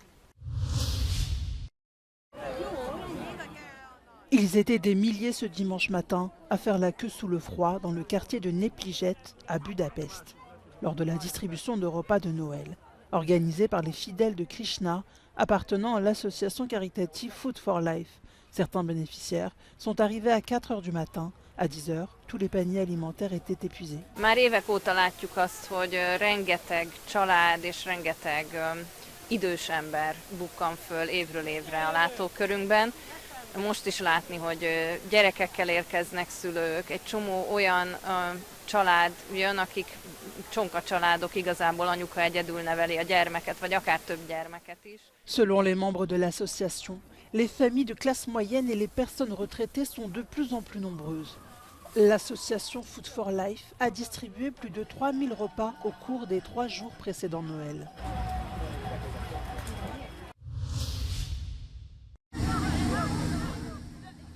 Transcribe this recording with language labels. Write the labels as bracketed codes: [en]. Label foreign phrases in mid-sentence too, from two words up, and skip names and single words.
[fr] Ils étaient des milliers ce dimanche matin à faire la queue sous le froid dans le quartier de Nepliget à Budapest, lors de la distribution de repas de Noël, organisée par les fidèles de Krishna appartenant à l'association caritative Food for Life. Certains bénéficiaires sont arrivés à 4 h du matin. À 10 h, tous les paniers alimentaires étaient épuisés. [hu] Már évek óta látjuk azt, hogy rengeteg család és rengeteg idős ember bukkan föl évről évre a látókörünkben. Most is látni, hogy gyerekekkel érkeznek szülők, egy csomó olyan család jön, akik csonka családok, igazából anyuka egyedül neveli a gyermeket, vagy akár több gyermeket is. [fr] Selon les membres de l'association, les familles de classe moyenne et les personnes retraitées sont de plus en plus nombreuses. L'association Food for Life a distribué plus de 3000 repas au cours des 3 jours précédant Noël. «